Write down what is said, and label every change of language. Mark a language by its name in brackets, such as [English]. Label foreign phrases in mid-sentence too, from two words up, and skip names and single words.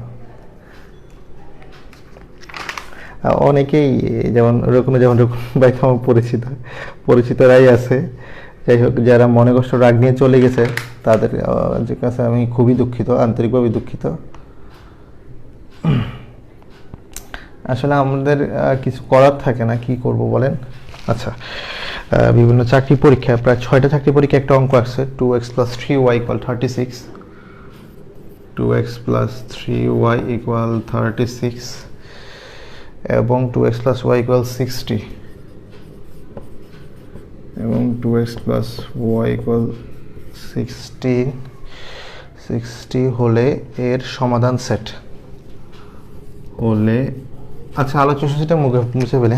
[Bangla] অনেকেই যেমন রকুন ভাই আমার পরিচিতরাই আছে, যাই হোক, যারা মনে কষ্ট রাগ নিয়ে চলে গেছে তাদের কাছে আমি খুবই দুঃখিত, আন্তরিকভাবে দুঃখিত। আসলে আমাদের কিছু করার থাকে না, কি করব বলেন। আচ্ছা, বিভিন্ন চাকরি পরীক্ষায় প্রায় 6টা চাকরি পরীক্ষা একটা অঙ্ক আসছে, 2x + 3y = 36, 2x + 3y = 36, এবং 2x + y = 60, এবং 2x + y = 60 হলে এর সমাধান সেট হলে, আচ্ছা আলোচ্য সূচিটা মুছে ফেলে।